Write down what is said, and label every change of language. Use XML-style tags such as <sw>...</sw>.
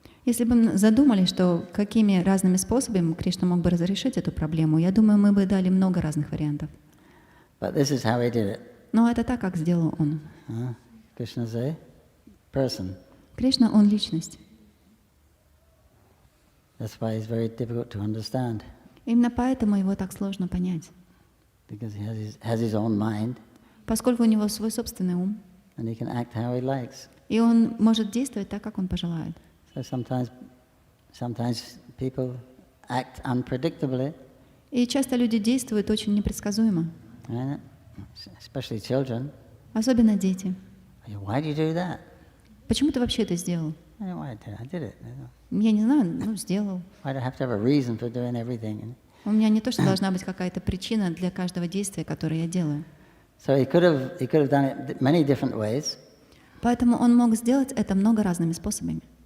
<ru>Если бы мы задумались, что какими разными способами Кришна мог бы разрешить эту проблему, я думаю, мы бы дали много разных вариантов.</ru> <en>But this is how he did it.</en> <ru>Но это так, как сделал он.</ru> <en>Krishna's a person.</en> <ru>Кришна, он личность.</ru> <en>That's why he's very difficult to understand.</en> <ru>Именно поэтому его так сложно понять.</ru> <en>Because he has his own mind.</en> <ru>Поскольку у него свой собственный ум.</ru> <en>And he can act how he likes.</en> <ru>И он может действовать так, как он пожелает.</ru> <en>So sometimes people act unpredictably.</en> <ru>И часто люди действуют очень непредсказуемо.</ru> <en>Especially children.</en> <ru>Особенно дети.</ru> <en>Why did you do that?</en> <ru>Почему ты вообще это сделал?</ru> <en>I did it.</en> <ru>Я не знаю, сделал.</ru> <en>Why do I have to have a reason for doing everything?</en> <ru>У меня не то, что должна быть какая-то причина для каждого действия, которое я делаю.</ru> <en>So he could have done it many different ways.</en> <ru>Поэтому он мог сделать это много разными способами.</ru>